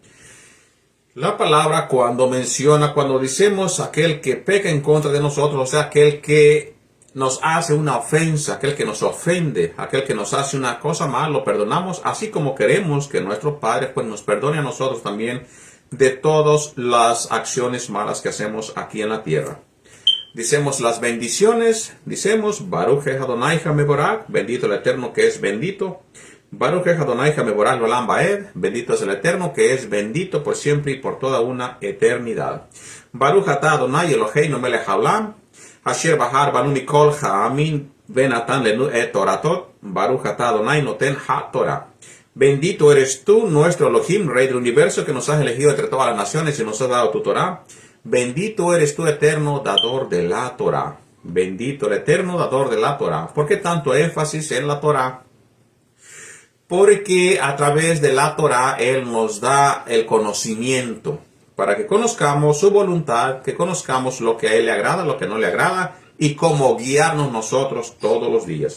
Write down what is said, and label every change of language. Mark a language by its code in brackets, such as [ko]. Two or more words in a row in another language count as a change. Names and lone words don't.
[es] La palabra cuando decimos aquel que peca en contra de nosotros, o sea, aquel que nos hace una ofensa, aquel que nos ofende, aquel que nos hace una cosa mal, lo perdonamos, así como queremos que nuestro Padre pues nos perdone a nosotros también de todas las acciones malas que hacemos aquí en la tierra. Decimos las bendiciones, decimos [he] ברוך אדוני מבורך, [es] bendito el Eterno que es bendito. [he] ברוך אדוני מבורך עולם ועד, [es] bendito es el Eterno que es bendito por siempre y por toda una eternidad. [he] ברוך אתה אדוני אלוהינו מלך העולם אשר בחר בנו מכל העמים ונתן לנו את תורתו ברוך אתה אדוני נותן התורה. [es] Bendito eres tú, nuestro Elohim, Rey del universo, que nos has elegido entre todas las naciones y nos has dado tu Torah. Bendito eres tú, eterno dador de la Torah. Bendito el eterno dador de la Torah. ¿Por qué tanto énfasis en la Torah? Porque a través de la Torah Él nos da el conocimiento, para que conozcamos su voluntad, que conozcamos lo que a Él le agrada, lo que no le agrada, y cómo guiarnos nosotros todos los días.